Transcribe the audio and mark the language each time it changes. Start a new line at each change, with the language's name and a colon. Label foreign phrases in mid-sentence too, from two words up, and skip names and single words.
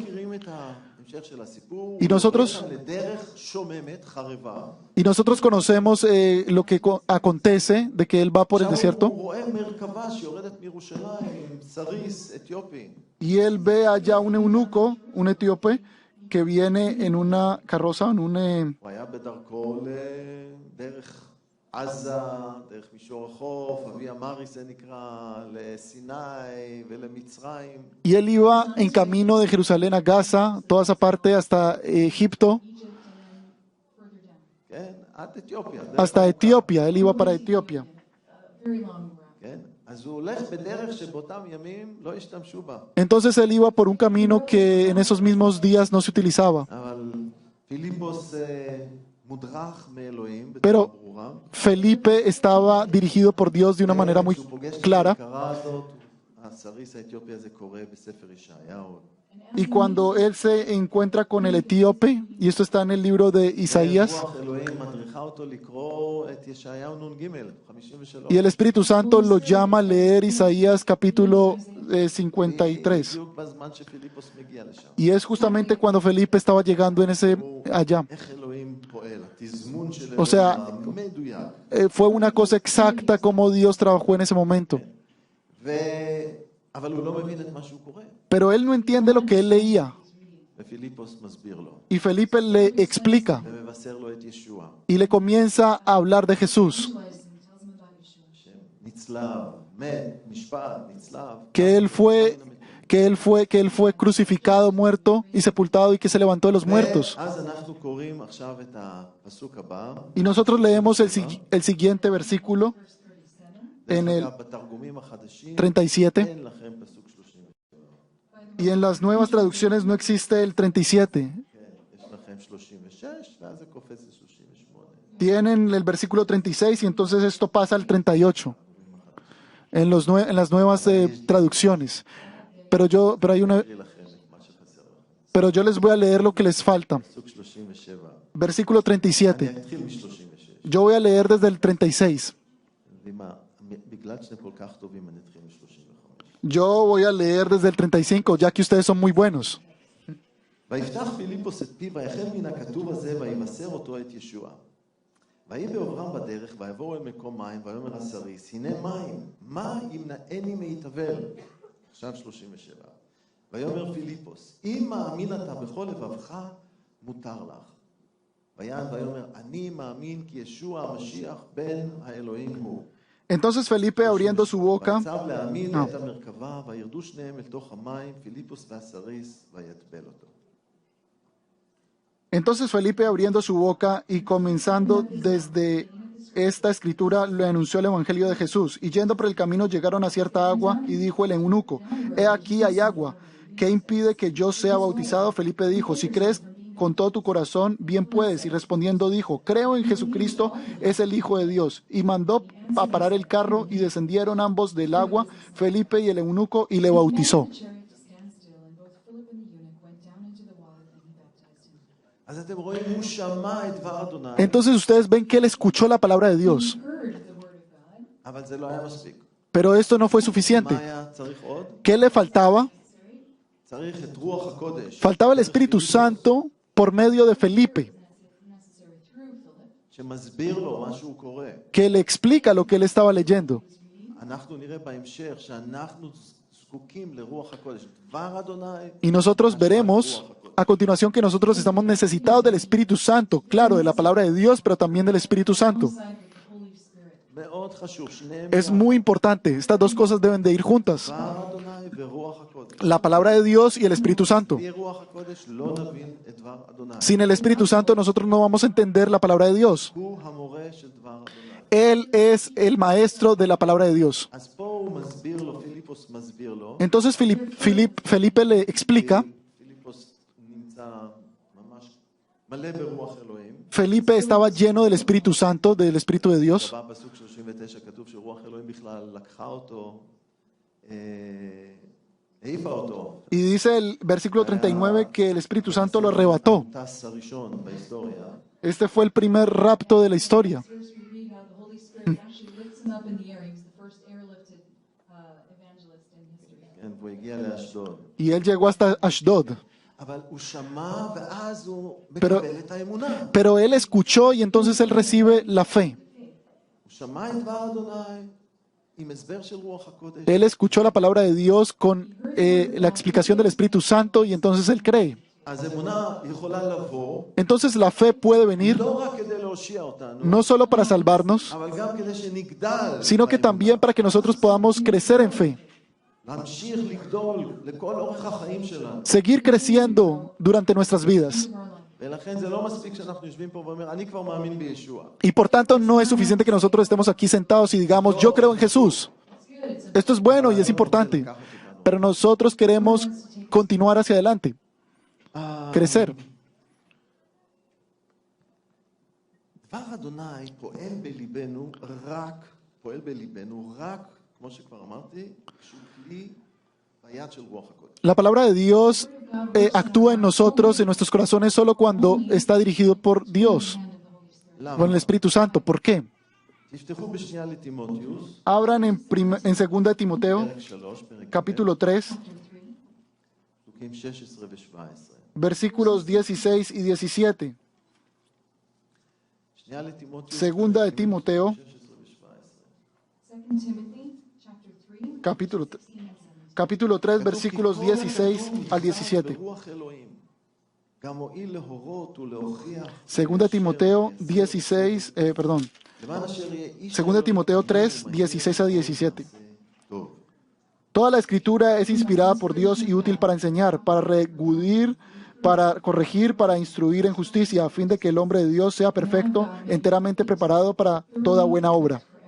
Spanish: Y nosotros conocemos lo que acontece de que él va por el desierto. Y él ve allá un eunuco, un etíope, que viene en una carroza,
Hebrew: עזה, דרך מישור החוף, אבי אמרי זה נקרא, לסיני ולמצרים.
Spanish: Y él iba en camino de Jerusalén a Gaza, toda esa parte hasta Egipto,
English: Egypt, and then further down.
Hebrew: כן, עד אתיופיה. דרך
Spanish: hasta
Hebrew: ארוכה.
Spanish: Etiopía. Él iba para Etiopía.
English: A very long route.
Hebrew: כן, אז הוא הולך בדרך שבאותם ימים לא השתמשו בה.
Spanish: Entonces él iba por un camino que en esos mismos días no se utilizaba.
Hebrew: אבל פיליפוס מודרך מאלוהים בצורה
Spanish: Pero
Hebrew: ברורה.
Spanish: Felipe estaba dirigido por Dios de una manera muy
Hebrew: כשהוא פוגש את
Spanish: clara.
Hebrew: ההכרה הזאת, הסריס האתיופי הזה קורא בספר ישעיהו.
Spanish: Y cuando él se encuentra con el etíope, y esto está en el libro de Isaías,
Hebrew: רוח אלוהים מדריכה אותו לקרוא את ישעיהו נ"ג, 53.
Spanish: y el Espíritu Santo lo llama a leer Isaías capítulo 53.
Hebrew: בדיוק בזמן שפיליפוס מגיע לשם.
Spanish: Y es justamente cuando Felipe estaba llegando en ese allá.
Hebrew: איך אלוהים פועל, התזמון של
Spanish: O sea,
Hebrew: אלוהים המדויק.
Spanish: Fue una cosa exacta como Dios trabajó en ese momento.
Hebrew: אבל הוא לא מבין את מה שהוא קורא.
Spanish: Pero él no entiende lo que él leía.
Hebrew: ופיליפוס מסביר לו,
Spanish: Y Felipe le explica
Hebrew: ומבשר לו את ישוע,
Spanish: y le comienza a hablar de Jesús,
English: Visualizing, tells them about Yeshua.
Hebrew: נצלב, מת, נשפט, נצלב.
Spanish: que él fue crucificado, muerto y sepultado y que se levantó de los muertos.
Hebrew: ואז אנחנו קוראים עכשיו את הפסוק הבא.
Spanish: Y nosotros leemos el siguiente versículo
English: Verse 37.
Spanish: en el
Hebrew: דרך אגב, בתרגומים החדשים 37. אין לכם פסוק 30.
Spanish: Y en las nuevas traducciones no existe el 37.
Hebrew: כן, יש לכם 36, ואז זה קופץ ל-38.
Spanish: Tienen el versículo 36 y entonces esto pasa al 38 en las nuevas traducciones. Pero
Hebrew: אקריא לכם את מה שחסר לכם.
Spanish: pero yo les voy a leer lo que les falta.
Hebrew: פסוק 37.
Spanish: Versículo
Hebrew: אני
Spanish: 37.
Hebrew: אתחיל מ-36.
Spanish: Yo voy a leer desde el 36.
Hebrew: בגלל שאתם כל כך טובים, אני אתחיל מ-35.
Spanish: Yo voy a leer desde el 35, ya que ustedes son muy buenos.
Hebrew: ויפתח פיליפוס את פיו, ויחל מן הכתוב הזה, ויבשר אותו את ישוע. ויהי בעוברם בדרך, ויבואו אל מקום מים, ויאמר הסריס, הנה מים, מה ימנעני מהתאבל? עכשיו 37. ויאמר פיליפוס, אם מאמין אתה בכל לבבך, מותר לך. ויען ויאמר, אני מאמין כי ישוע המשיח בן האלוהים הוא.
Spanish: Entonces Felipe, abriendo su boca,
Hebrew: ויצב להאמין את המרכבה, וירדו שניהם אל תוך המים, פיליפוס והסריס, ויטבל אותו.
Spanish: entonces Felipe abriendo su boca y comenzando desde esta escritura le anunció el evangelio de Jesús. Y yendo por el camino llegaron a cierta agua y dijo el eunuco, he aquí hay agua, ¿qué impide que yo sea bautizado? Felipe dijo, si crees con todo tu corazón, bien puedes. Y respondiendo dijo, creo en Jesucristo, es el Hijo de Dios. Y mandó a parar el carro y descendieron ambos del agua, Felipe y el eunuco, y le bautizó.
English: The chariot to stand still, and both Philip and the eunuch went down into the water, and he baptized him.
Hebrew: אז אתם רואים, הוא שמע את דבר אדוני,
Spanish: Entonces ustedes ven que él escuchó la palabra de Dios,
English: Heard the word of God.
Hebrew: אבל זה לא היה מספיק.
Spanish: pero esto no fue
Hebrew: מה
Spanish: suficiente.
Hebrew: היה צריך עוד?
Spanish: ¿Qué le faltaba?
Hebrew: צריך את רוח הקודש,
Spanish: Faltaba el Espíritu Santo por medio de Felipe,
English: Necessary through Philip.
Hebrew: שמסביר לו מה שהוא קורא.
Spanish: que le explica lo que él estaba leyendo.
Hebrew: אנחנו נראה בהמשך שאנחנו זקוקים לרוח הקודש. דבר אדוני,
Spanish: Y nosotros veremos a continuación que nosotros estamos necesitados del Espíritu Santo, claro, de la palabra de Dios, pero también del Espíritu Santo.
English: Alongside with the Holy Spirit.
Hebrew: מאוד חשוב, שניהם
Spanish: Es muy importante, estas dos cosas deben de ir juntas,
Hebrew: דבר אדוני ורוח הקודש.
Spanish: la palabra de Dios y el Espíritu Santo.
Hebrew: בלי רוח הקודש לא נבין את דבר אדוני.
Spanish: Sin el Espíritu Santo nosotros no vamos a entender la palabra de Dios.
Hebrew: הוא המורה של דבר אדוני.
Spanish: Él es el maestro de la palabra de Dios.
Hebrew: אז פה הוא מסביר לו, פיליפוס מסביר לו,
Spanish: Entonces Felipe le explica,
Hebrew: פיליפוס נמצא ממש מלא ברוח אלוהים. Felipe estaba lleno del Espíritu Santo, del Espíritu de Dios. בפסוק 39 כתוב שרוח אלוהים בכלל לקחה אותו, העיפה אותו. Y dice el versículo 39 que el Espíritu Santo lo arrebató. הטס הראשון בהיסטוריה.
Spanish: Este fue el primer rapto de la historia.
English: First, we read how the Holy Spirit actually lifts him up in the air. He was the first airlifted evangelist in history.
Hebrew: כן, והוא הגיע לאשדוד.
Spanish: Y él llegó hasta Ashdod.
Hebrew: אבל הוא שמע ואז הוא
Spanish: Pero-
Hebrew: מקבל את האמונה.
Spanish: Pero él escuchó y entonces él recibe la fe.
Hebrew: הוא שמע את דבר אדוני עם הסבר של רוח הקודש.
Spanish: Él escuchó la palabra de Dios con la explicación del Espíritu Santo y entonces él cree.
Hebrew: אז אמונה יכולה לבוא
Spanish: Entonces la fe puede venir
Hebrew: לא רק כדי להושיע אותנו,
Spanish: no solo para salvarnos,
Hebrew: אבל גם כדי שנגדל,
Spanish: sino que también para que nosotros podamos crecer en fe,
Hebrew: להמשיך לגדול לכל אורך החיים שלנו.
Spanish: seguir creciendo durante nuestras vidas.
Hebrew: ולכן זה לא מספיק שאנחנו יושבים פה ואומר, אני כבר מאמין בישוע.
Spanish: Y por tanto no es suficiente que nosotros estemos aquí sentados y digamos, yo creo en Jesús. Esto es bueno y es importante, pero nosotros queremos continuar hacia adelante, crecer.
Hebrew: דבר אדוני פועל בליבנו רק, כמו שכבר אמרתי, שהוא כלי ביד של רוח הקודש.
Spanish: La palabra de Dios actúa en nosotros, en nuestros corazones, solo cuando está dirigido por Dios, con el Espíritu Santo. ¿Por qué?
Hebrew: תפתחו בשנייה לטימותיוס,
Spanish: Abran en 2 de Timoteo,
Hebrew: פרק 3, פרק
Spanish: capítulo 3,
Hebrew: פסוקים 16 ו-17.
Spanish: versículos 16 y 17.
Hebrew: שנייה לטימותיוס,
Spanish: 2 de Timoteo,
Hebrew: 16 ו-17.
English: 2 Timothy, chapter 3,
Spanish: capítulo 3, versículos 16 al 17.
Hebrew: ברוח אלוהים, גם הועיל להורות ולהוכיח,
Spanish: 2 Timoteo 16, perdón,
Hebrew: למען אשר יהיה איש
Spanish: 2 Timoteo 3, 16 a 17.
Hebrew: טוב.
Spanish: Toda la escritura es inspirada por Dios y útil para enseñar, para regudir, para corregir, para instruir en justicia, a fin de que el hombre de Dios sea perfecto, enteramente preparado para toda buena obra.